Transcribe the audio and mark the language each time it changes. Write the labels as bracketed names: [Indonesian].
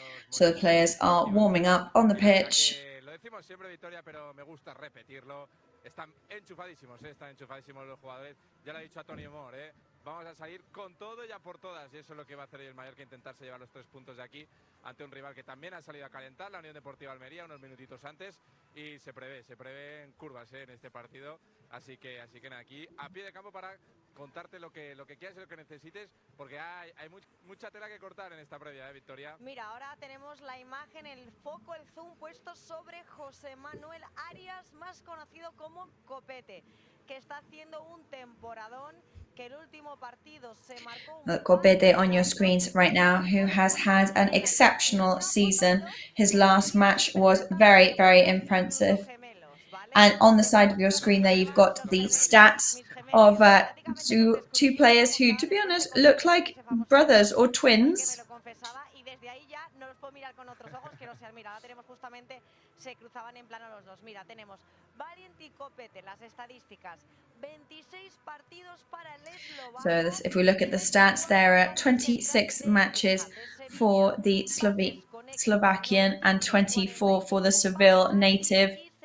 [English] So the players are warming up on the pitch. [Spanish] Lo decimos siempre, Victoria, pero me gusta repetirlo. Están enchufadísimos los jugadores. Ya lo ha dicho Antonio Mor, vamos a salir con todo y a por todas. Y eso es lo que va a hacer el Mallorca, intentarse llevar los 3 puntos de aquí ante un rival que también ha salido a calentar, la Unión Deportiva Almería, unos minutitos antes. Y se prevé en curvas en este partido. Así que nada, aquí a pie de campo para contarte lo que quieras y lo que necesites, porque hay mucha tela que cortar en esta previa, Victoria. Mira, ahora tenemos la imagen, el foco, el zoom puesto sobre José Manuel Arias, más conocido como Copete, que está haciendo un temporadón, que el último partido se marcó. [English] Look, Copete on your screens right now, who has had an exceptional season. His last match was very, very impressive. And on the side of your screen there, you've got the stats of two players who, to be honest, look like brothers or twins. [Spanish] Y desde ahí ya no los puedo mirar con otros ojos que no sean. Mira, ahora tenemos justamente, se cruzaban en plano los dos. Mira, tenemos Valiant y Copete, las estadísticas. 26 partidos para el eslovaco. [English] So if we look at the stats, there are 26 matches for the Slovakian and 24 for the Seville native.